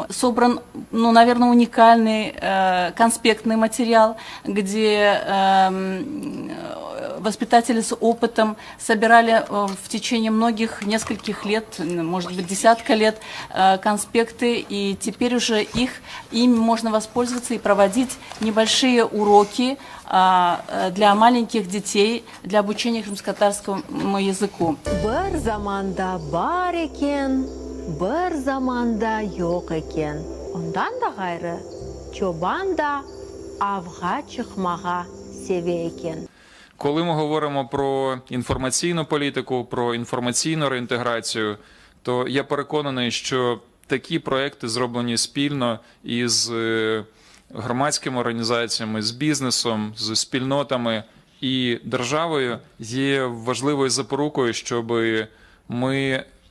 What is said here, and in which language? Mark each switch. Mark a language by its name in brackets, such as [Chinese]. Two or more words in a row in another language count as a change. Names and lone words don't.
[Russian] Собран, наверное, уникальный конспектный материал, где воспитатели с опытом собирали в течение нескольких лет, может быть, десятка лет конспекты, и теперь уже ими можно воспользоваться и проводить небольшие уроки для маленьких детей, для обучения кримськотатарскому языку. [Crimean Tatar] Bir zamanda var eкен, bir zamanda yok eкен. Ondan da gayrı çoban da avga çıkmağa seviyor eкен. [Ukrainian] Коли ми говоримо про інформаційну політику, про інформаційну реінтеграцію, то я переконаний, що такі проекти, зроблені спільно із громадськими організаціями, з бізнесом, з спільнотами і державою, є важливою запорукою, щоб ми